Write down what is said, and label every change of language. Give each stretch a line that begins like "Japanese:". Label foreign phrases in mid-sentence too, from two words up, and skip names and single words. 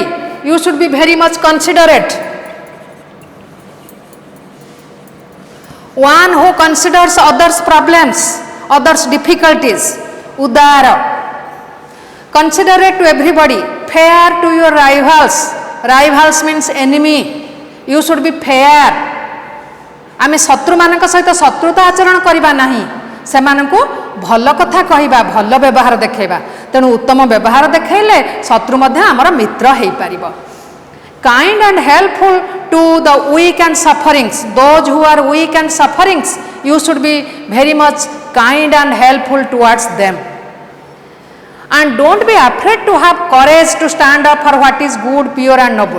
English: You should be very much considerate. One who considers others' problems, others' difficulties. Udara. Considerate to everybody. Fair to your rivals. Rivals means enemy. You should be fair.
Odia: ଆମେ ଶତ୍ରୁ ମାନଙ୍କ ସହିତ ଶତ୍ରୁତା ଆଚରଣ କରିବା ନାହିଁ. ସେମାନଙ୍କୁ ଭଲ କଥା କହିବା, ଭଲ ବ୍ୟବହାର ଦେଖାଇବା. ତେଣୁ ଉତ୍ତମ ବ୍ୟବହାର ଦେଖାଇଲେ ଶତ୍ରୁ ମଧ୍ୟ ଆମର ମିତ୍ର ହୋଇ ପାରିବେ.
English: Kind and helpful to the weak and sufferings. Those who are weak and sufferings, you should be very much kind and helpful towards them. And don't be afraid to have courage to stand up for what is good, pure and noble.